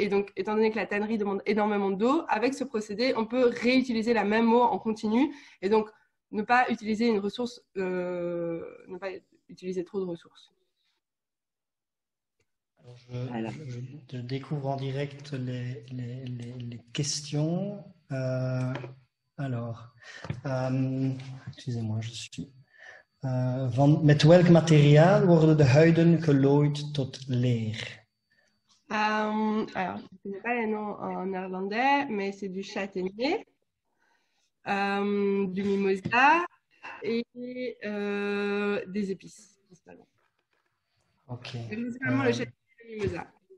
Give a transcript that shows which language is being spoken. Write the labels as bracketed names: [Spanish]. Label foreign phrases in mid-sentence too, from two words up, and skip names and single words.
[French] Et donc, étant donné que la tannerie demande énormément d'eau, avec ce procédé, on peut réutiliser la même eau en continu et donc ne pas utiliser une ressource, ne pas utiliser trop de ressources. Alors je découvre en direct les questions. Excusez-moi, je suis... [Dutch] met welk materiaal worden de huiden gelooid tot leer? [French] Alors, je ne connais pas les noms en néerlandais, mais c'est du châtaignier, du mimosa et des épices, principalement. Ok. Principalement le châtaignier et le mimosa.